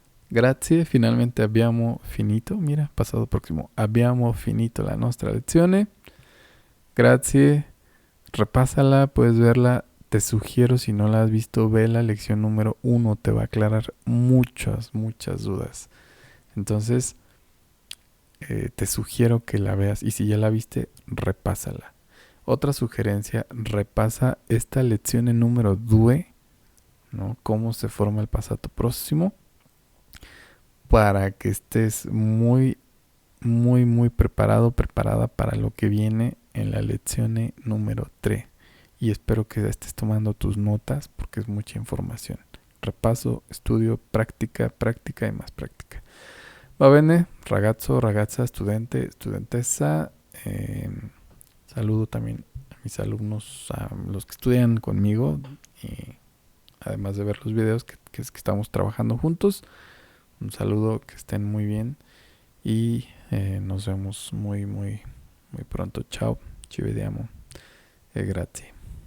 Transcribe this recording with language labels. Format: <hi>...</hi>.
<it>Grazie, finalmente abbiamo finito.</it> <es>Mira, pasado próximo.</es> <it>Abbiamo finito la nostra lezione.</it> <es>Grazie. Repásala, puedes verla. Te sugiero, si no la has visto, ve la lección número 1. Te va a aclarar muchas dudas. Entonces, te sugiero que la veas. Y si ya la viste, repásala. Otra sugerencia, repasa esta lección en número 2, ¿no? Cómo se forma el pasado próximo, para que estés muy preparada para lo que viene en la lección número 3. Y espero que estés tomando tus notas porque es mucha información. Repaso, estudio, práctica y más práctica.</es> <it>Va bene, ragazzo, ragazza, studente, studentessa.</it> <es>Saludo también a mis alumnos, a los que estudian conmigo, y además de ver los videos que estamos trabajando juntos. Un saludo, que estén muy bien y nos vemos muy pronto.</es> <it>Ciao, ci vediamo e grazie.</it>